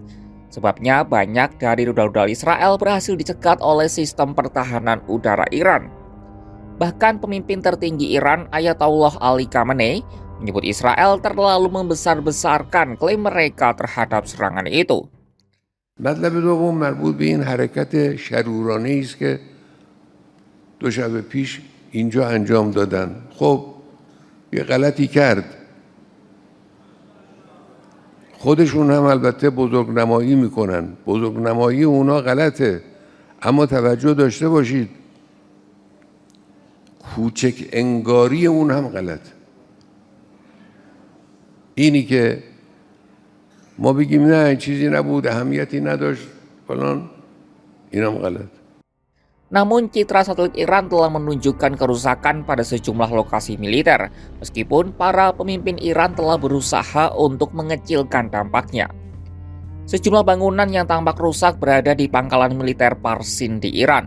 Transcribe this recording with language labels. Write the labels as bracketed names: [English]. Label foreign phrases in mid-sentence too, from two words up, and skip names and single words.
[Indonesian] Sebabnya banyak dari rudal-rudal Israel berhasil dicegat oleh sistem pertahanan udara Iran. Bahkan pemimpin tertinggi Iran, Ayatollah Ali Khamenei, menyebut Israel terlalu membesar-besarkan klaim mereka terhadap serangan itu. [Persian] مطلب دوم مربوط به این حرکت شرورانه‌ای است که دو شب پیش اینجا انجام دادن. خب یه غلطی کرد. خودشون هم البته بزرگنمایی میکنن. بزرگنمایی اونا غلطه. اما توجه داشته باشید کوچک انگاری اون هم غلطه. اینی که ما بگیم نه چیزی نبود اهمیتی نداشت فلان این هم غلط. [Indonesian] Namun citra satelit Iran telah menunjukkan kerusakan pada sejumlah lokasi militer, meskipun para pemimpin Iran telah berusaha untuk mengecilkan dampaknya. Sejumlah bangunan yang tampak rusak berada di pangkalan militer Parsin di Iran.